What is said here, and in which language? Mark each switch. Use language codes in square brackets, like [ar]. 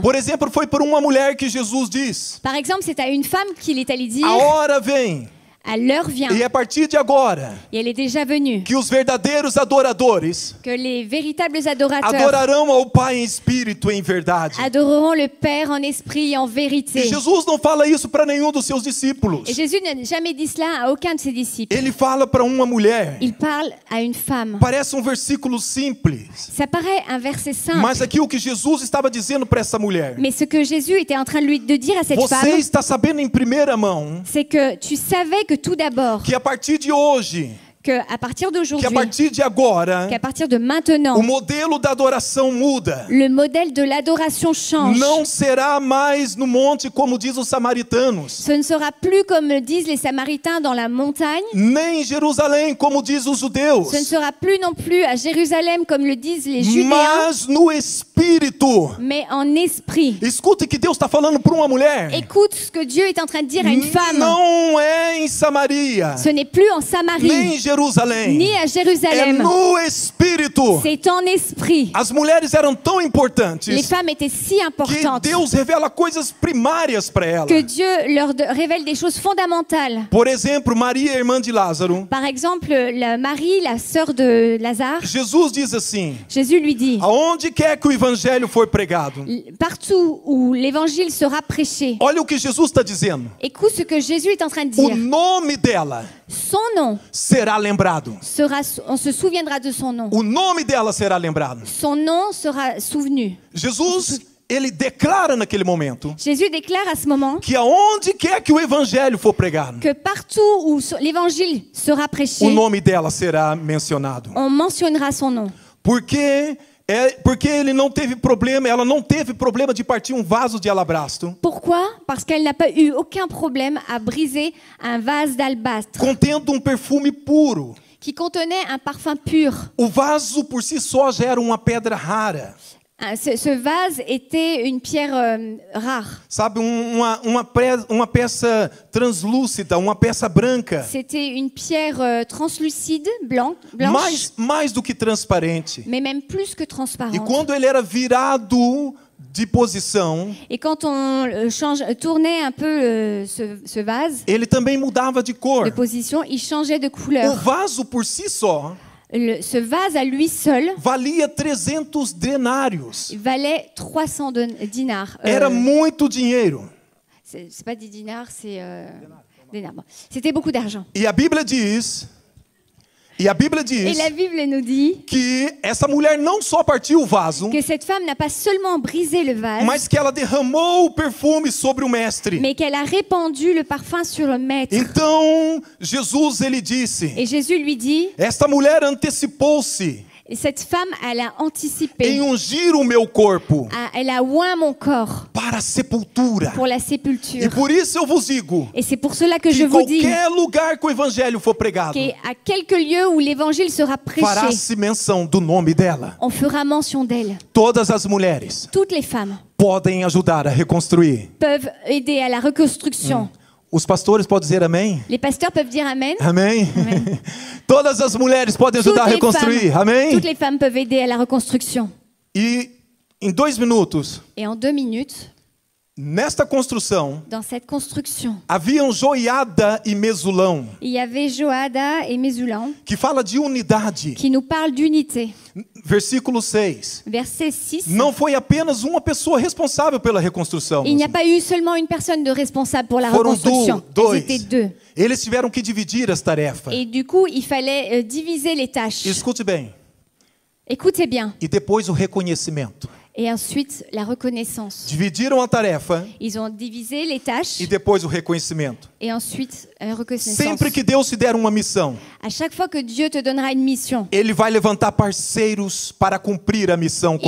[pt] Por exemplo, foi por uma mulher que Jesus diz: [fr] Par exemple, c'est à une femme qu'il est allé dire, [pt] a hora vem, [fr] à l'heure vient, [pt] e a partir de agora, [fr] et elle est déjà venue, [pt] que os verdadeiros adoradores [fr] que les véritables adorateurs [pt] adorarão ao Pai em espírito e em verdade. [fr] adoreront le Père en esprit et en [pt] E [fr] vérité. [pt] Jesus não fala isso para nenhum dos seus discípulos. [fr] Et Jésus n'a jamais dit cela à aucun de ses disciples. [pt] Ele fala para uma mulher. [fr] Il parle à une femme. [pt] Parece versículo simples, [fr] Ça paraît un verset simple, [pt] mas aqui o que Jesus estava dizendo para essa mulher: [fr] mais ce que Jésus était en train de dire à cette [pt] você [fr] femme, [pt] está sabendo em primeira mão [fr] c'est que tu savais que tout d'abord, [pt] que a partir de hoje, [fr] que à partir que d'aujourd'hui, [pt] a partir de agora, [fr] qu'à partir de maintenant, [pt] o modelo da adoração muda. [fr] le modèle de l'adoration change. [pt] Não será mais no monte, como diz os samaritanos, [fr] Ce ne sera plus comme le disent les Samaritains dans la montagne. [pt] nem em Jerusalém, como diz os judeus, [fr] Ce ne sera plus non plus à Jérusalem comme le disent les Judéens, [pt] mas no Espírito. [fr] mais en esprit. [pt] Escuta que Deus está falando para uma mulher. [fr] Écoute ce que Dieu est en train de dire à une femme. [pt] Não é em Samaria, [fr] Ce n'est plus en [pt] nem [fr] Samarie, [pt] em Jerusalém, [fr] ni à [pt] é [fr] Jérusalem. [pt] no Espírito. [fr] C'est en esprit. [pt] As mulheres eram tão [fr] Les [pt] importantes [fr] femmes étaient si [pt] que [fr] importantes [pt] Deus revela coisas primárias para ela. [fr] que Dieu leur révèle des choses fondamentales. [pt] Por exemplo, Maria, irmã de Lázaro, [fr] Par exemple, Marie, la sœur de Lazare, [pt] Jesus diz assim: [fr] Jésus lui dit, [pt] aonde quer que o evangelho for pregado. [fr] partout où l'évangile sera prêché, [pt] Olha o que Jesus está dizendo. [fr] écoute ce que Jésus est en train de [pt] O [fr] dire. [pt] nome dela [fr] Son nom [pt] será lembrado. [fr] on se souviendra de son nom. [pt] O nome dela será lembrado. [fr] Son nom sera souvenu. [pt] Jesus, ele declara naquele momento [fr] Jésus déclare à ce moment [pt] que aonde quer que o evangelho for pregado, [fr] que partout où l'évangile sera prêché, [pt] o nome dela será mencionado. [fr] on mentionnera son nom. [pt] Porque ele não teve problema, ela não teve problema de partir um vaso de alabastro [fr] Pourquoi? Parce qu'elle n'a pas eu aucun problème à briser un vase d'albâtre [pt] contendo perfume puro. [fr] qui contenait un parfum pur. [pt] O vaso por si só já era uma pedra rara. [fr] Ce vase était une pierre rare. [pt] Sabe, uma peça translúcida, uma peça branca. [fr] C'était une pierre translucide, blanche, [pt] Mais do que transparente. [fr] mais même plus que transparente. [pt] E quando ele era virado de posição, [fr] Et quand on tournait un peu ce vase [pt] ele também mudava de cor. [fr] de position, il changeait de [pt] O [fr] couleur. [pt] vaso por si só [fr] Ce vase à lui seul [pt] valia 300 denários. [fr] valait 300 dinars. [pt] Era muito dinheiro. [fr] C'est pas des dinars, c'est des dinars. Bon. C'était beaucoup d'argent. [pt] E a Bíblia diz, E a Bíblia [fr] Et [pt] diz [fr] la Bible nous dit [pt] que essa mulher não só partiu o vaso, [fr] que cette femme n'a pas seulement brisé le vase, [pt] mas que ela derramou o perfume sobre o mestre. [fr] mais qu'elle a répandu le parfum sur le maître. [pt] Então, Jesus, ele disse, [fr] Et Jésus lui dit, [pt] esta mulher antecipou-se [fr] et cette femme, elle a anticipé, [pt] em ungir o meu corpo [fr] elle a oint mon corps [pt] para a sepultura. [fr] pour la [pt] E [fr] sépulture. [pt] por isso eu vos digo, [fr] Et c'est pour cela que [pt] que [fr] je [pt] em [fr] vous dis [pt] qualquer lugar que o evangelho for pregado, [fr] qu'à quelques lieux où l'évangile sera prêché, [pt] fará-se menção do nome dela. [fr] on fera mention d'elle. [pt] Todas as mulheres [fr] Toutes les femmes [pt] podem ajudar a reconstruir. [fr] peuvent aider à la reconstruction. [pt] Os pastores podem dizer amém? [fr] Les pasteurs peuvent dire Amen. [pt] Amém? Todas as mulheres podem ajudar a reconstruir. Amém? [fr] Toutes les femmes peuvent aider à la reconstruction. [pt] E em 2 minutos, [fr] Et en 2 minutes, [pt] nesta construção, [fr] dans cette construction, [pt] haviam Joiada e Mesulão, [fr] il y avait Joada et Mesulam [pt] que fala de unidade. [fr] qui nous parlent d'unité. [pt] Versículo 6. [fr] Verset 6. [pt] Não foi apenas uma pessoa responsável pela reconstrução. [fr] Il n'y a pas eu seulement une personne de responsable pour la [pt] Foram [fr] reconstruction. [pt] dois. [fr] Ils étaient 2. [pt] Eles tiveram que dividir as tarefas. [fr] Et du coup, il fallait diviser les tâches. [pt] Escute bem. [fr] Écoutez bien. [pt] E depois o reconhecimento. [fr] Et ensuite, la reconnaissance. [pt] Dividiram a tarefa [fr] Ils ont divisé les tâches [pt] e depois o reconhecimento. [fr] et ensuite la reconnaissance. [pt] Sempre que Deus te der uma missão, [fr] À chaque fois que Dieu te donnera une mission, [pt] Ele vai levantar parceiros para cumprir a missão com